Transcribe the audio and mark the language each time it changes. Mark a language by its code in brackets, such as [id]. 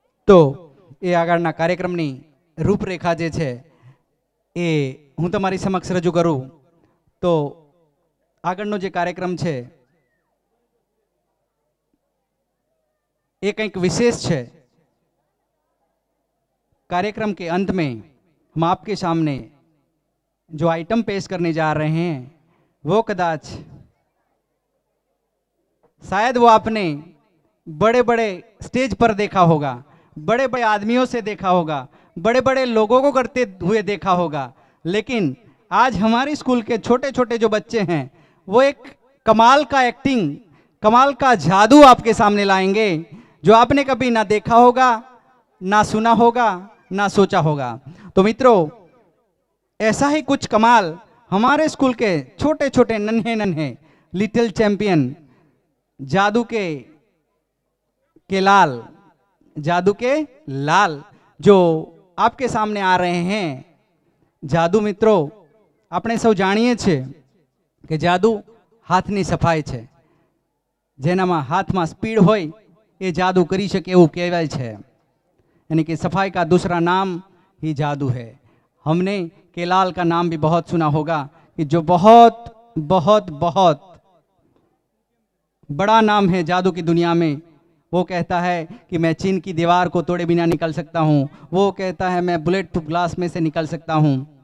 [gu] તો એ આગળના કાર્યક્રમની રૂપરેખા જે છે એ હું તમારી સમક્ષ રજૂ કરું. તો આગળનો જે કાર્યક્રમ છે [hi] ये कंईक विशेष है. कार्यक्रम के अंत में हम आपके सामने जो आइटम पेश करने जा रहे हैं वो कदाच शायद वो आपने बड़े बड़े स्टेज पर देखा होगा, बड़े बड़े आदमियों से देखा होगा, बड़े बड़े लोगों को करते हुए देखा होगा, लेकिन आज हमारे स्कूल के छोटे छोटे जो बच्चे हैं वो एक कमाल का एक्टिंग, कमाल का जादू आपके सामने लाएंगे जो आपने कभी ना देखा होगा, ना सुना होगा, ना सोचा होगा. तो मित्रों, ऐसा ही कुछ कमाल हमारे स्कूल के छोटे छोटे नन्हे नन्हे लिटिल चैंपियन जादू के लाल, जादू के लाल जो आपके सामने आ रहे हैं. [gu] जादू मित्रों, આપણે સૌ જાણીએ છીએ કે જાદુ હાથની સફાઈ છે. જેનામાં હાથમાં સ્પીડ હોય ये जादू करी सके એવું કહેવાય છે. [hi] यानी कि सफाई का दूसरा नाम ही जादू है. हमने केलाल का नाम भी बहुत सुना होगा कि जो बहुत बहुत बहुत बड़ा नाम है जादू की दुनिया में. वो कहता है कि मैं चीन की दीवार को तोड़े बिना निकल सकता हूँ, वो कहता है मैं बुलेट प्रूफ ग्लास में से निकल सकता हूँ.